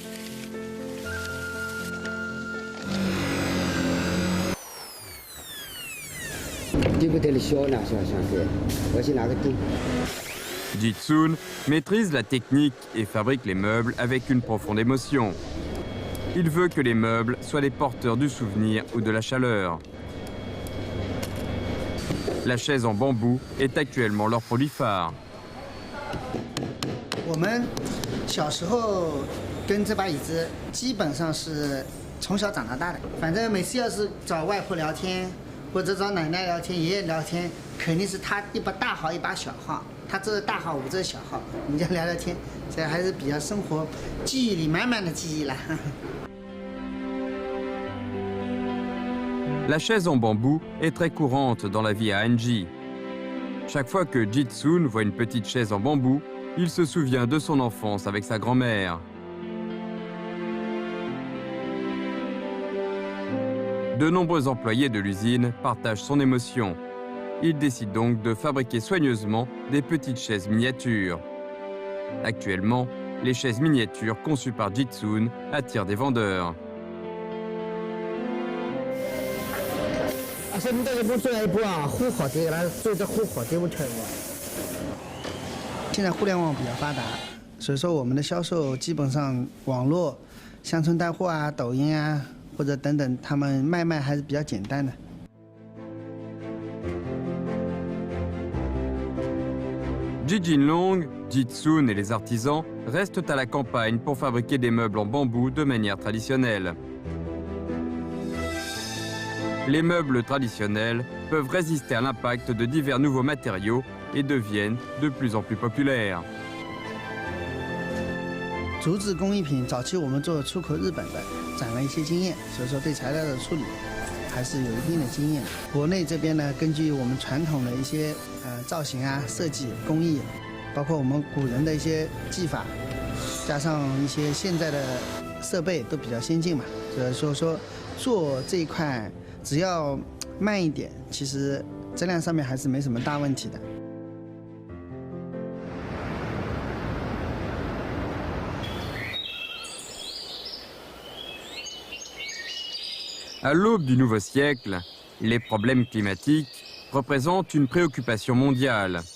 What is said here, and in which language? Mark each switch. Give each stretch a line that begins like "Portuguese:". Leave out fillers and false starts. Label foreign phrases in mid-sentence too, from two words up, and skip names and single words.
French: Ji Tsun maîtrise la technique et fabrique les meubles avec une profonde émotion. Il veut que les meubles soient les porteurs du souvenir ou de la chaleur. La chaise en bambou est actuellement leur produit phare.
Chinese: 我们小时候跟这把椅子基本上是从小长到大的，反正每次要是找外婆聊天，或者找奶奶聊天、爷爷聊天，肯定是他一把大号一把小号，他这是大号，我这是小号，我们就聊聊天，这还是比较生活记忆里满满的记忆了。
French: La chaise en bambou est très courante dans la vie à Anji. Chaque fois que Jitsun voit une petite chaise en bambou, il se souvient de son enfance avec sa grand-mère. De nombreux employés de l'usine partagent son émotion. Ils décident donc de fabriquer soigneusement des petites chaises miniatures. Actuellement, les chaises miniatures conçues par Jitsun attirent des vendeurs.
Chinese: 现在这部做一部啊，很好的，那做的很好的我看过。现在互联网比较发达，所以说我们的销售基本上网络、乡村带货啊、抖音啊或者等等，他们卖还是比较简单的。
French: Jijinlong, Jitsun et les artisans restent à la campagne pour fabriquer des meubles en bambou de manière traditionnelle. Les meubles traditionnels peuvent résister à l'impact de divers nouveaux matériaux et deviennent de plus en plus populaires.
Chinese: 竹子工艺品早期我们做出口日本的，攒了一些经验，所以说对材料的处理还是有一定的经验。国内这边呢，根据我们传统的一些造型啊、设计工艺，包括我们古人的一些技法，加上一些现在的设备都比较先进嘛，所以说做这一块只要慢一点，其实质量上面还是没什么大问题的。
French: À l'aube du nouveau siècle, les problèmes climatiques représentent une préoccupation mondiale.